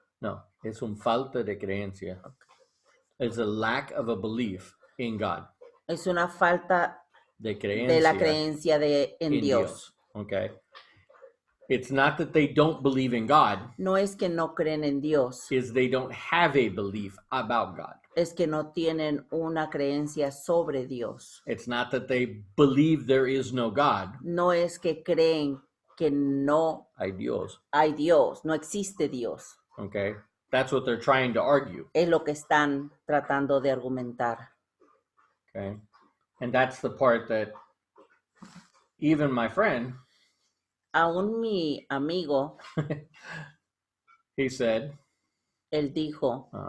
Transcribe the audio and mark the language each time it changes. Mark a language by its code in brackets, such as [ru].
[es] No, es un falta de creencia. [en] It's a lack of a belief in God. [es] Es una falta De creencia de la creencia en Dios. Okay. [en] It's not that they don't believe in God. [es] No es que no creen en Dios. [en] Is they don't have a belief about God. [es] Es que no tienen una creencia sobre Dios. [en] It's not that they believe there is no God. [es] No es que creen que no hay Dios, no existe Dios. Okay. [en] That's what they're trying to argue. [es] Es lo que están tratando de argumentar. Okay. [en] And that's the part that even my friend, [es] aún mi amigo, [en] he said, [es] él dijo,